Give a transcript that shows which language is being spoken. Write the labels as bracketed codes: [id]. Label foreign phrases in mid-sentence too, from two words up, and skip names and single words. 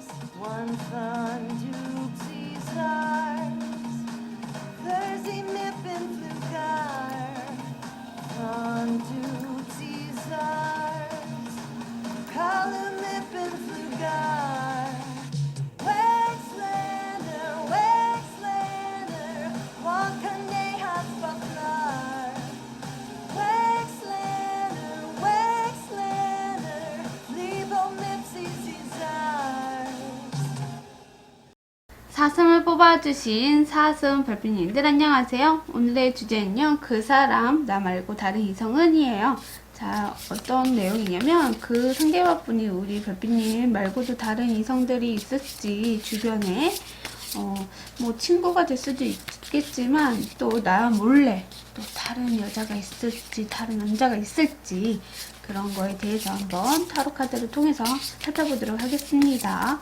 [ko] One Fun Dupsy Stars, Thursday Mippin Flugar, Fun Dupsy Stars, Column Mippin Flugar, Wexlander, Wexlander, Wankane Haspaplar. 사슴을 뽑아주신 사슴 별빛님들 안녕하세요. 오늘의 주제는요. 그 사람 나 말고 다른 이성은 이에요. 자, 어떤 내용이냐면 그 상대방분이 우리 별빛님 말고도 다른 이성들이 있을지 주변에 뭐 친구가 될 수도 있겠지만 또 나 몰래 또 다른 여자가 있을지 다른 남자가 있을지 그런 거에 대해서 한번 타로 카드를 통해서 살펴보도록 하겠습니다.